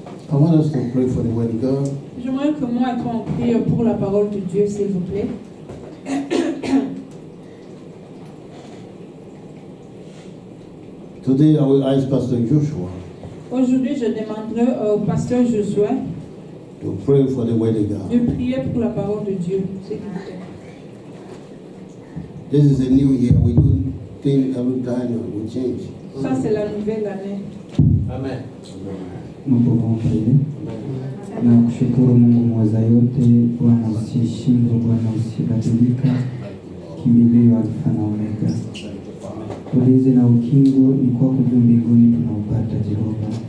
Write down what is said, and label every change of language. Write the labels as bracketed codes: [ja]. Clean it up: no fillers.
[en] I want us to pray for the word of God. [fr] J'aimerais que moi et toi on prie pour la parole de Dieu, s'il vous plaît. [en] Today I will ask Pastor Joshua [fr] Aujourd'hui, je demanderai au pasteur Josué [en] to pray for the word of God. [fr] de prier pour la parole de Dieu, s'il vous plaît. [en] This is a new year. We do things every time we change. [fr] Ça, c'est la nouvelle année. Amen. [sw] Mungu pamoja na kushukuru Mungu mweza yote, Bwana usiyeshindwa, Bwana usibadilika, kimbilio Alfa na Omega. Ulinzi na ukingo ni kwako juu mbinguni tunaupata Jehova.